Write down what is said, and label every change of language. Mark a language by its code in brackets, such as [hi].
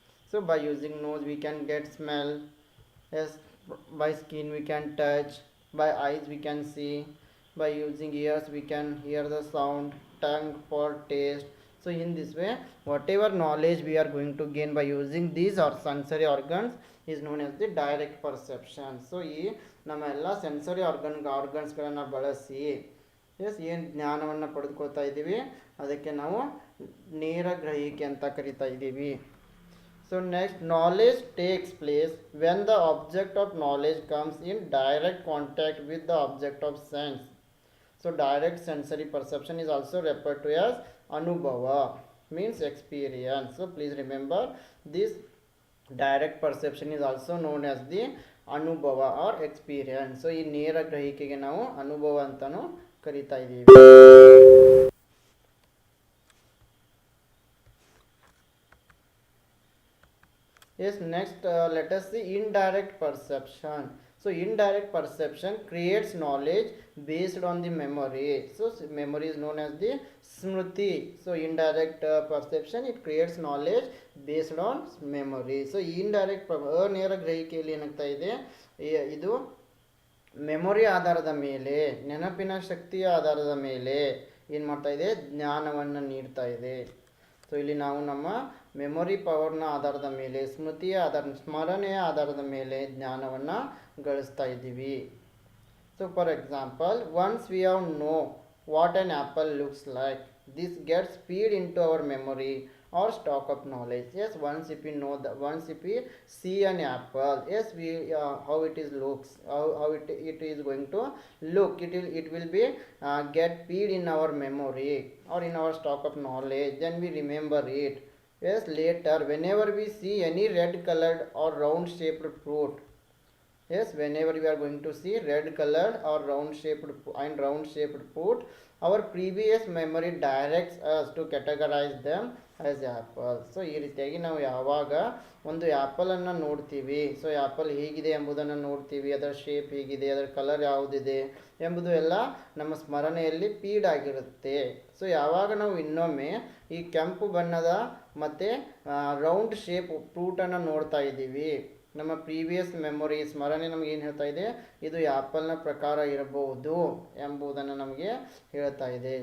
[en] So by using nose, we can get smell. Yes, by skin we can touch, by eyes we can see, by using ears we can hear the sound, tongue for taste. So in this way, whatever knowledge we are going to gain by using these or sensory organs is known as the direct perception. [kn] So ಈ ನಮ್ಮ ಎಲ್ಲ sensory ಆರ್ಗನ್ಸ್ಗಳನ್ನು ಬಳಸಿ S ಏನು ಜ್ಞಾನವನ್ನು ಪಡೆದುಕೊಳ್ತಾ ಇದ್ದೀವಿ ಅದಕ್ಕೆ ನಾವು ನೇರ ಗ್ರಹಿಕೆ ಅಂತ ಕರಿತಾ ಇದ್ದೀವಿ. [en] So next, knowledge takes place when the object of knowledge comes in direct contact with the object of sense. So direct sensory perception is also referred to as anubhava, means experience. So please remember this direct perception is also known as the anubhava or experience. [kn] So ಈ ನೇರ ಗ್ರಹಿಕೆಗೆ ನಾವು ಅನುಭವ ಅಂತಾನು ಕರಿತಾ ಇದ್ದೀವಿ. [en] Yes, next let us see indirect perception. So indirect perception creates knowledge based on the memory. So memory is known as the smriti. So indirect perception, it creates knowledge based on memory. [kn] So indirect ನೇರ ಗ್ರಹಿಕೆಯಲ್ಲಿ ಏನಾಗ್ತಾ ಇದೆ, ಇದು memory ಆಧಾರದ ಮೇಲೆ, ನೆನಪಿನ ಶಕ್ತಿಯ ಆಧಾರದ ಮೇಲೆ ಏನು ಮಾಡ್ತಾ ಇದೆ, ಜ್ಞಾನವನ್ನು ನೀಡ್ತಾ ಇದೆ. ಸೊ ಇಲ್ಲಿ ನಾವು ನಮ್ಮ ಮೆಮೊರಿ ಪವರ್ನ ಆಧಾರದ ಮೇಲೆ, ಸ್ಮರಣೆಯ ಆಧಾರದ ಮೇಲೆ ಜ್ಞಾನವನ್ನು ಗಳಿಸ್ತಾ ಇದ್ದೀವಿ. [en] So for example, once we have know what an apple looks like, this gets feed into our memory or stock of knowledge. Yes, once if we see an apple, yes, we how it is looks, how it is going to look, it will be get feed in our memory or in our stock of knowledge, then we remember it. Yes, later whenever we see any red colored or round shaped fruit, yes, whenever we are going to see red colored or round shaped fruit, our previous memory directs us to categorize them as apple. [kn] So ಈ ರೀತಿಯಾಗಿ ನಾವು ಯಾವಾಗ ಒಂದು ಆ್ಯಪಲನ್ನು ನೋಡ್ತೀವಿ, so apple ಹೇಗಿದೆ ಎಂಬುದನ್ನು ನೋಡ್ತೀವಿ, ಅದರ ಶೇಪ್ ಹೇಗಿದೆ, ಅದರ ಕಲರ್ ಯಾವುದಿದೆ ಎಂಬುದು ಎಲ್ಲ ನಮ್ಮ ಸ್ಮರಣೆಯಲ್ಲಿ ಫೀಡ್ ಆಗಿರುತ್ತೆ. ಸೊ ಯಾವಾಗ ನಾವು ಇನ್ನೊಮ್ಮೆ ಈ ಕೆಂಪು ಬಣ್ಣದ ಮತ್ತು ರೌಂಡ್ ಶೇಪ್ ಫ್ರೂಟನ್ನು ನೋಡ್ತಾ ಇದ್ದೀವಿ, ನಮ್ಮ ಪ್ರೀವಿಯಸ್ ಮೆಮೊರಿ ಸ್ಮರಣೆ ನಮಗೆ ಏನು ಹೇಳ್ತಾ ಇದೆ, ಇದು ಆ್ಯಪಲ್ನ ಪ್ರಕಾರ ಇರಬಹುದು ಎಂಬುದನ್ನು ನಮಗೆ ಹೇಳ್ತಾ ಇದೆ.